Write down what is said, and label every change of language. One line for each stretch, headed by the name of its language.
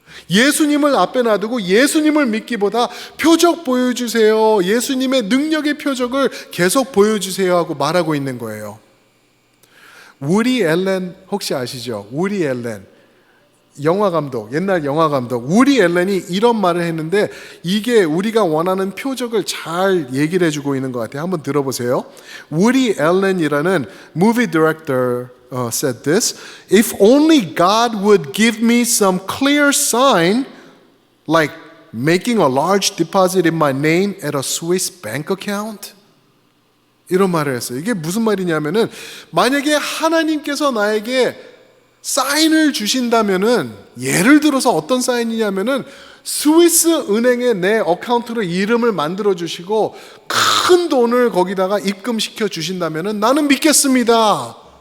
Korean: 예수님을 앞에 놔두고 예수님을 믿기보다 표적 보여주세요, 예수님의 능력의 표적을 계속 보여주세요 하고 말하고 있는 거예요. 우디 앨런 혹시 아시죠? 우디 앨런 영화감독, 옛날 영화감독 우디 앨런이 이런 말을 했는데 이게 우리가 원하는 표적을 잘 얘기를 해주고 있는 것 같아요. 한번 들어보세요.
English: 우디 앨런이라는 movie director said this: If only God would give me some clear sign like making a large deposit in my name at a Swiss bank account.
Korean: 이런 말을 했어요. 이게 무슨 말이냐면은 만약에 하나님께서 나에게 사인을 주신다면은 예를 들어서 어떤 사인이냐면은 스위스 은행에 내 어카운트로 이름을 만들어 주시고 큰 돈을 거기다가 입금시켜 주신다면은 나는 믿겠습니다.